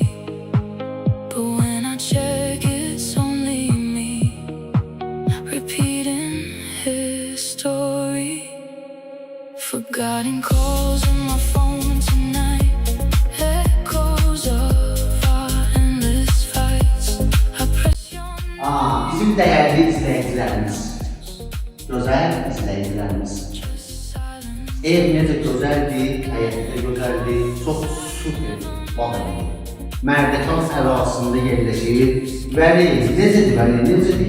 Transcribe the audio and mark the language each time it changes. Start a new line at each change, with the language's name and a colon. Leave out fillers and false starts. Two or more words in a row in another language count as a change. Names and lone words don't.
English: But when I check, it's only me repeating his story. Forgotten calls on my phone tonight, echoes of our endless fights. I press your
Azerbaijani: Bizim dəyərli izləyicilərimiz, gözəl izləyicilərimiz. Ev necə gözəldir, həyəti də gözəldir, çox super bağ evi. Mərdəkan ərazisində yerləşir. Vəli, necədir Vəli, necədir?